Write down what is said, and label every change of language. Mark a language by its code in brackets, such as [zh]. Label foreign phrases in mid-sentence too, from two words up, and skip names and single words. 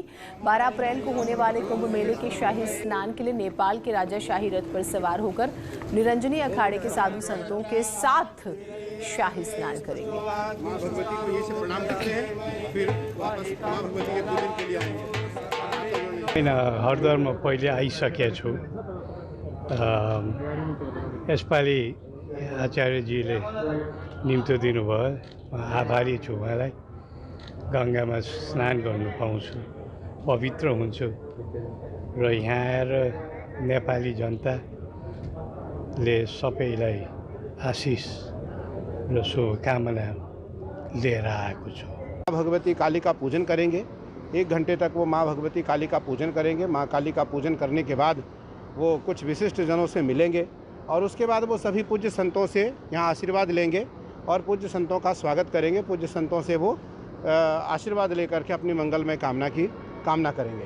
[hi] 12 अप्रैल को होने वाले कुंभ मेले के शाही स्नान के लिए नेपाल के राजा शाही रथ पर सवार होकर निरंजनी अखाड़े के साधु संतों के साथ शाही स्नान करेंगे। मां भगवती को ये से प्रणाम करते हैं, फिर वापस मां भगवती के पूजन के लिए आएंगे। [ne] हरिद्वारमा पहिले आइसकेको छु। यसपालि आचार्यजीले निम्तो दिनुभयो, आभारी छु उहाँलाई। गङ्गामा स्नान गर्नु पाउँछु, पवित्र हुन्छु र यहाँ आएर नेपाली जनताले सबैलाई आशिष र शुभकामना लेकर आएको छु। [hi] माँ भगवती काली का पूजन करेंगे। 1 घंटे तक वो माँ भगवती काली का पूजन करेंगे। माँ काली का पूजन करने के बाद वो कुछ विशिष्ट जनों से मिलेंगे और उसके बाद वो सभी पूज्य संतों से यहाँ आशीर्वाद लेंगे और पूज्य संतों का स्वागत करेंगे। पूज्य संतों से वो आशीर्वाद लेकर के अपनी मंगलमय कामना करेंगे।